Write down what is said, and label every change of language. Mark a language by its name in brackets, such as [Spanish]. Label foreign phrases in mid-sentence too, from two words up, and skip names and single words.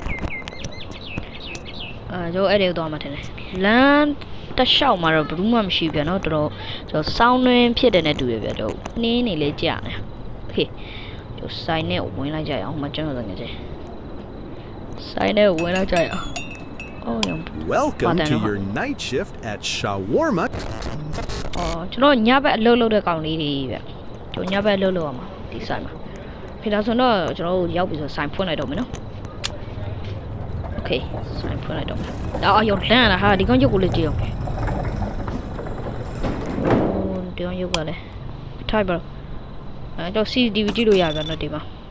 [Burmese] ကျွန်တော်အဲ့ဒီတော့မှထင်တယ်လမ်းတစ်လျှောက်မှာတော့ဘူးမှမရှိပြန်တော့တော်တော်ကျွန်တော်စောင်းနှင်းဖြစ်တယ်နဲ့တူတယ်ဗျတော့နှင်းနေလေးကြာနေโอเคကျွန်တော်ဆိုင်နဲ့ဝင်လိုက်ကြရအောင်မကျွန်တော်ငယ်ချင်းဆိုင်နဲ့ဝင်လိုက်ကြရအောင် [English] Welcome to your night shift at Shawarma [Burmese] ကျွန်တော်ညဘက်အလုပ်လုပ်တဲ့ကောင်လေးတွေဗျကျွန်တော်ညဘက်အလုပ်လုပ်ရမှာဒီဆိုင်မှာခေတ္တဆိုတော့ကျွန်တော်ရောက်ပြီဆိုဆိုင်ဖွင့်လိုက်တော့မယ်နော် Okay ဆိုင်ဖွင့်လိုက်တော့ရောက်လန့်လာဟာဒီကောင်ရုပ်ကိုလည်းကြည့်အောင်ဒီကောင်ရုပ်ကလည်းထိုက်ပါတော့CCTV ကြည့်လို့ရပြန်တော့ဒီမှာ